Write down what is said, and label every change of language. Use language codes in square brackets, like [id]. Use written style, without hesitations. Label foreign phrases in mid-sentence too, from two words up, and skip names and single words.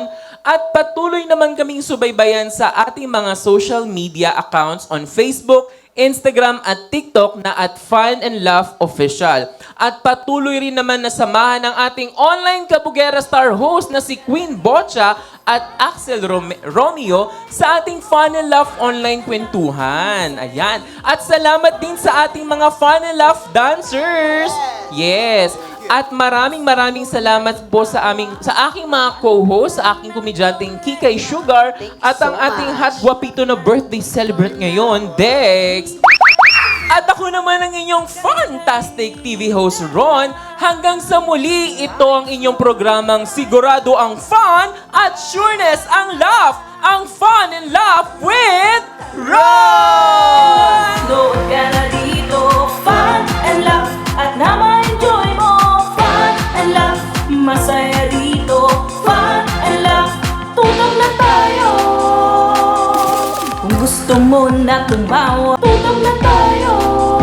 [tl] At patuloy naman kaming subaybayan sa ating mga [en] social media accounts [tl] on Facebook, Instagram at TikTok na at Fun and Love Official. At patuloy rin naman na samahan ng ating online Kabugera Star host na si Queen Bocha at Axel Romeo sa ating Fun and Love online kwentuhan. Ayan. At salamat din sa ating mga Fun and Love dancers. Yes. At maraming salamat po sa aking mga co-host, sa aking komedyanteng Kikay Sugar, at ang ating hot guwapito na birthday celebrant ngayon, Dex. At ako naman ang inyong [en] fantastic TV host, [tl] Ron. Hanggang sa muli, ito ang inyong programang sigurado ang fun at sureness ang laugh. Ang Fun and Laugh with Ron! Nood ka na dito, fun and laugh, at na-enjoy mo. Fun and laugh, masaya dito. Fun and laugh, tutok na tayo. Kung gusto mo na tumawa, tutok na tayo.